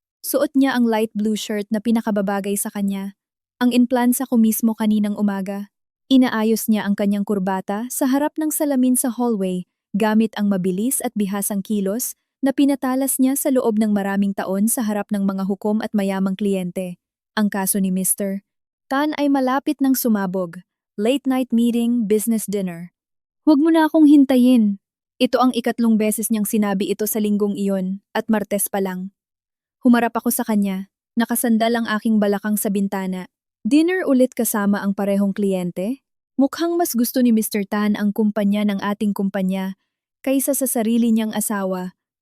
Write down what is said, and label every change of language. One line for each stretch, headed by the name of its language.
Filipino: Suot niya ang light blue shirt na pinakababagay sa kanya. Ang implansa ko mismo kaninang umaga. Inaayos niya ang kanyang kurbata sa harap ng salamin sa hallway gamit ang mabilis at bihasang kilos na pinatalas niya sa loob ng maraming taon sa harap ng mga hukom at mayamang kliyente. Ang kaso ni Mr. Tan ay malapit ng sumabog.
English: Late night meeting, business dinner.
Filipino: Huwag mo na akong hintayin. Ito ang 2 beses niyang sinabi ito sa linggong iyon at Martes pa lang. Humarap ako sa kanya, nakasandal ang aking balakang sa bintana. Dinner ulit kasama ang parehong kliyente? Mukhang mas gusto ni Mr. Tan ang kumpanya ng ating kumpanya kaysa sa sarili niyang asawa.